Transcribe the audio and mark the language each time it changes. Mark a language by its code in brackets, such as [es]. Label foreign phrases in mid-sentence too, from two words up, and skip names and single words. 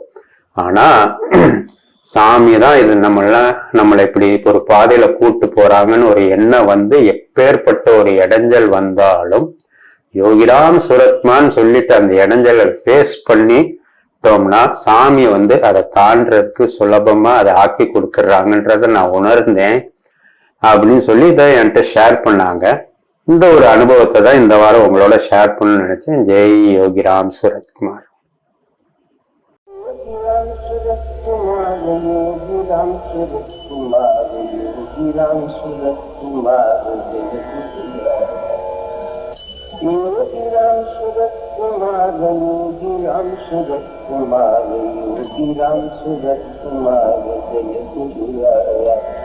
[ta] ஆனா சாமி தான் இது நம்மளை இப்படி ஒரு பாதையில கூட்டு போறாங்கன்னு ஒரு எண்ணம் எப்பேற்பட்ட ஒரு இடைஞ்சல் வந்தாலும் யோகிராம் சுரத்மான்னு சொல்லிட்டு அந்த இடைஞ்சலை ஃபேஸ் பண்ணிட்டோம்னா சாமி அதை தாண்டறதுக்கு சுலபமா அதை ஆக்கி கொடுக்குறாங்கன்றத நான் உணர்ந்தேன் அப்படின்னு சொல்லி இதை என்கிட்ட ஷேர் பண்ணாங்க. இந்த ஒரு அனுபவத்தை தான் இந்த வாரம் உங்களோட ஷேர் பண்ணணும்னு நினைச்சேன். ஜெய் யோகிராம் சுரத்குமார். [hi] योगिराम सूरत कुमार, योगिराम सूरत कुमार, योगिराम सूरत कुमार, योगिराम सूरत कुमार, योगिराम सूरत कुमार, जय गुरुराया।